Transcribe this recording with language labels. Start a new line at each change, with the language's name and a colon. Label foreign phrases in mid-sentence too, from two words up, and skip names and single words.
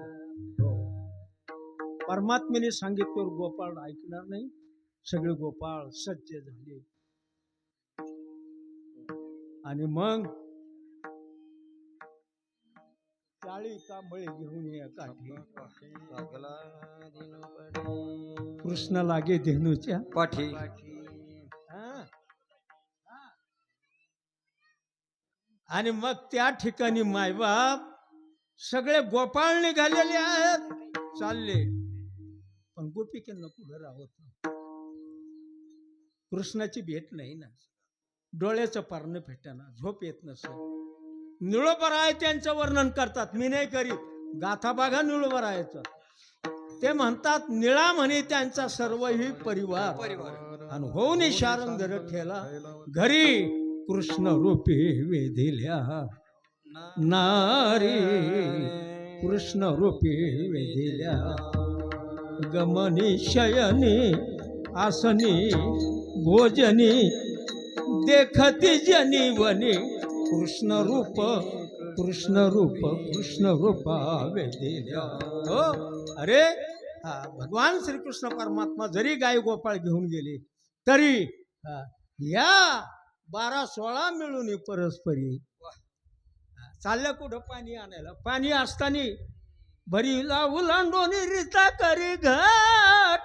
Marathi: परमात्म्याने सांगितल्यावर गोपाळ ऐकणार नाही. सगळे गोपाळ सज्ज झाले आणि मग चाळी कांबळे घेऊन ये काठी. कृष्ण लागे धेनूच्या पाठी. आणि मग त्या ठिकाणी मायबाप सगळे गोपाळ निघालेले आहेत चालले. पण गोपिकांना पुढे राहत. कृष्णाची भेट नाही ना. डोळ्याचं पारणं भेटना. झोप येत नसेल. निळोबर आहे त्यांचं वर्णन करतात. मी नाही करीत. गाथा बागा निळोबर आहेचं. ते म्हणतात निळा म्हणे त्यांचा सर्वही परिवार. आणि होऊन शारंग ठेला घरी कृष्ण रूपी वेधिल्या नारी. कृष्ण रूपी वेधिल्या गमनी शयनी आसनी भोजनी देखती जनी वनी. कृष्ण रूप कृष्ण रूप कृष्ण रूपा वेधिल्या. हो अरे भगवान श्रीकृष्ण परमात्मा जरी गाय गोपाळ घेऊन गेले तरी या 12-16 मिळून परस्परी चालल्या कुठं पाणी आणायला. पाणी असताना भरीला उलांडोनी रीता करी घाट.